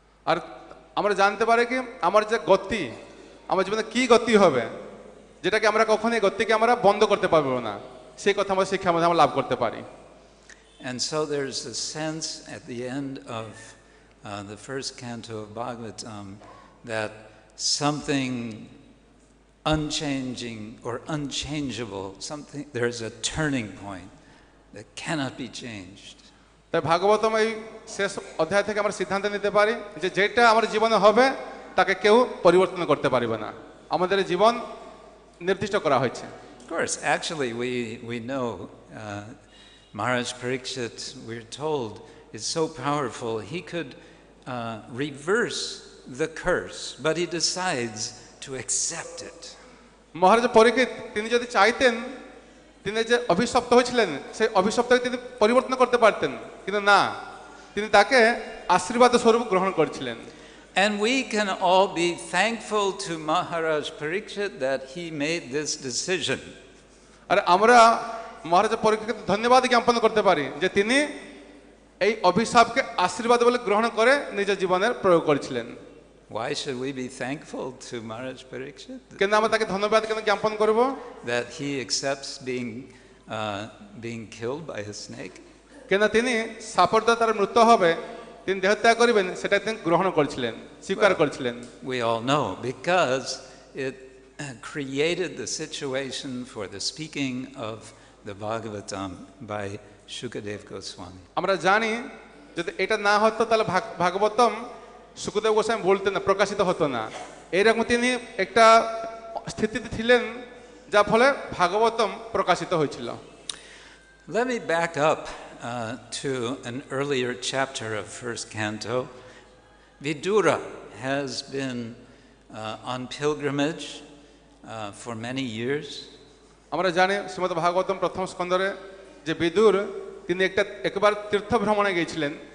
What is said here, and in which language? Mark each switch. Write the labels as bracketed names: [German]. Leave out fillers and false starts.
[Bangla] আর আমরা জানতে পারি কি আমার যে গতি, আমার জীবনে কি গতি হবে, যেটাকে আমরা কখনোই গতিকে আমরা বন্ধ করতে পারবো না, সেই কথা আমরা শিক্ষার মধ্যে আমরা লাভ করতে পারি। [English] And so there's a sense at the end of the first canto of Bhagavatam that something unchanging or unchangeable, there's a turning point that cannot be changed. [Bangla] তাই ভাগবতম এই শেষ অধ্যায় থেকে আমরা সিদ্ধান্ত নিতে পারি যে যেটা আমার জীবনে হবে তাকে কেউ পরিবর্তন করতে পারবে না, আমাদের জীবন নির্দিষ্ট করা হয়েছে। [English] Of course, actually we know Maharaj Parikshit, we're told, is so powerful, he could reverse the curse, but he decides to accept it. [Bangla] মহারাজ পরীক্ষিত তিনি যদি চাইতেন, তিনি যে অভিশপ্ত হয়েছিলেন সেই অভিশপ্তকে তিনি পরিবর্তন করতে পারতেন, কিন্তু না, তিনি তাকে আশীর্বাদ স্বরূপ গ্রহণ করেছিলেন। [English] And we can all be thankful to Maharaj Parikshit that he made this decision. [Bangla] আর আমরা মহারাজ পরীক্ষিতকে ধন্যবাদ জ্ঞাপন করতে পারি যে তিনি এই অভিশাপকে আশীর্বাদ বলে গ্রহণ করে নিজের জীবনের প্রয়োগ করেছিলেন। [English] Why should we be thankful to Maharaj Parikshit? [Bangla] কেন আমরা তাকে ধন্যবাদ কেন জ্ঞাপন করব? [English] That he accepts being killed by a snake. [Bangla] কেন তিনি সাপের দ্বারা তার মৃত্যু হবে, তিনি দেহত্যাগ করিবেন, সেটা তিনি গ্রহণ করেছিলেন, স্বীকার করেছিলেন। [English] We all know because it created the situation for the speaking of the Bhagavatam by Shukadev Goswami. [Bangla] আমরা জানি যদি এটা না হতো তাহলে ভাগবতম সুখদেব গোস্বামী বলতেন না, প্রকাশিত হতো না। এইরকম তিনি একটা স্থিতিতে ছিলেন যার ফলে ভাগবতম প্রকাশিত হয়েছিল। [English] Let me back up to an earlier chapter of first canto. Vidura has been on pilgrimage for many years. [Bangla] আমরা জানি শ্রীমদ্ ভাগবতম প্রথম স্কন্ধরে যে বিদুর তিনি একবার তীর্থ ভ্রমণে গিয়েছিলেন।